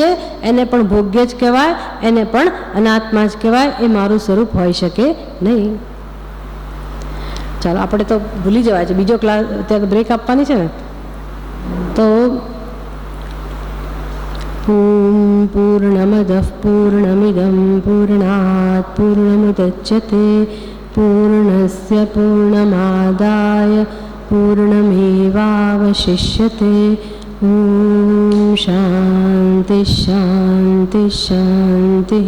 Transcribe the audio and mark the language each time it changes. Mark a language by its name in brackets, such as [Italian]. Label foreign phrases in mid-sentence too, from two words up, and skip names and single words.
[Gujarati] એને પણ ભોગ્ય જ કહેવાય, એને પણ અનાત્મા જ કહેવાય. એ મારું સ્વરૂપ હોઈ શકે નહીં. ચાલો, આપણે તો ભૂલી જવાય છે. બીજો ક્લાસ ત્યાં બ્રેક આપવાની છે ને, તો [Sanskrit] पूर्णमदः पूर्णमिदं पूर्णात् पूर्णमुदच्यते पूर्णस्य पूर्णमादाय पूर्णमेवावशिष्यते। ॐ शान्ति शान्ति शान्तिः।